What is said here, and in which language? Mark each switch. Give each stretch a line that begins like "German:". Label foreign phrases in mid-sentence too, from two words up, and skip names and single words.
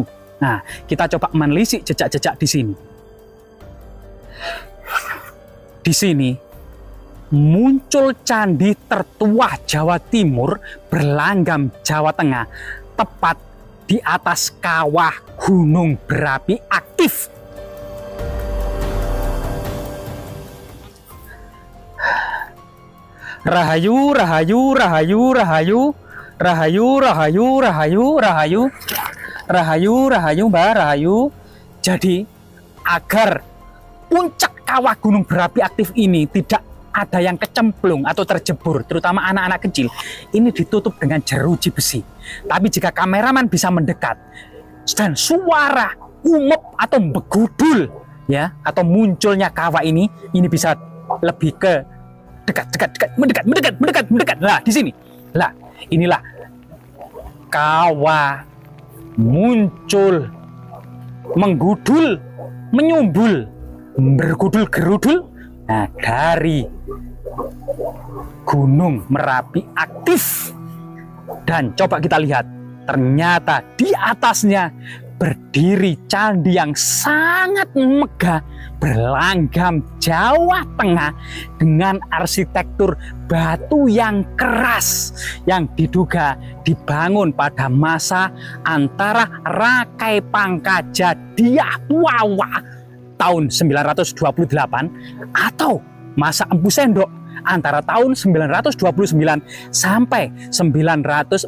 Indonesian: Nah, kita coba menelisik jejak-jejak di sini. Di sini muncul candi tertua Jawa Timur berlanggam Jawa Tengah, tepat di atas kawah gunung berapi aktif.
Javanese: Rahayu, rahayu, rahayu, rahayu, rahayu, rahayu, rahayu, rahayu, rahayu, rahayu, mbak, rahayu.
Indonesian: Jadi agar puncak kawah gunung berapi aktif ini tidak ada yang kecemplung atau terjebur, terutama anak-anak kecil, ini ditutup dengan jeruji besi. Tapi jika kameramen bisa mendekat dan suara umep atau begudul ya, atau munculnya kawah ini bisa lebih ke mendekat. Nah, di sini. Lah, inilah kawah muncul, menggudul, menyumbul, bergudul gerudul dari Gunung Merapi aktif. Dan coba kita lihat, ternyata di atasnya berdiri candi yang sangat megah berlanggam Jawa Tengah dengan arsitektur batu yang keras yang diduga dibangun pada masa antara Rakai Pangkaja Dyah Wawa tahun 928 atau masa Empu Sendok antara tahun 929 sampai 947.